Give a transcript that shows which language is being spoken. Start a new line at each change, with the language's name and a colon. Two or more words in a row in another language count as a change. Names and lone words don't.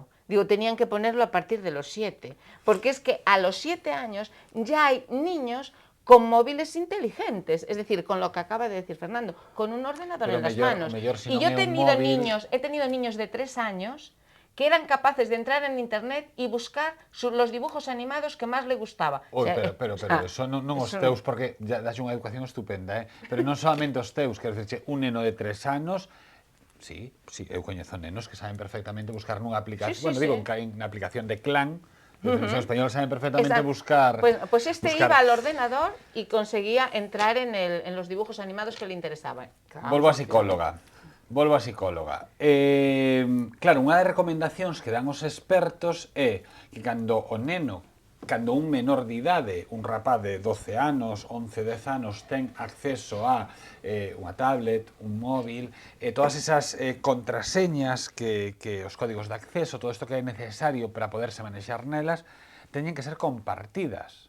Spanish: Digo, tenían que ponerlo a partir de los 7, porque es que a los 7 años ya hay niños con móviles inteligentes, es decir, con lo que acaba de decir Fernando, con un ordenador en las manos. Y yo he tenido niños de 3 años que eran capaces de entrar en internet
Galician: e buscar
Spanish: los dibujos animados que máis le gustaba.
Galician: Pero eso non os teus, porque das unha educación estupenda, pero non solamente os teus, quero dicirche, un neno de 3 anos. Sí, eu coñezo nenos que saben perfectamente buscar nunha aplicación, digo, na aplicación de Clan,
Spanish: los nenos españoles saben perfectamente buscar... Pues iba al ordenador y conseguía entrar en los dibujos animados que le interesaban.
Galician: Volvo a psicóloga. Claro, unha das recomendacións que dan os expertos é que cando un menor de idade, un rapaz de 12 anos, 11, 10 anos, ten acceso a unha tablet, un móvil, todas esas contraseñas que os códigos de acceso, todo isto que é necesario para poderse manexar nelas, teñen que ser compartidas.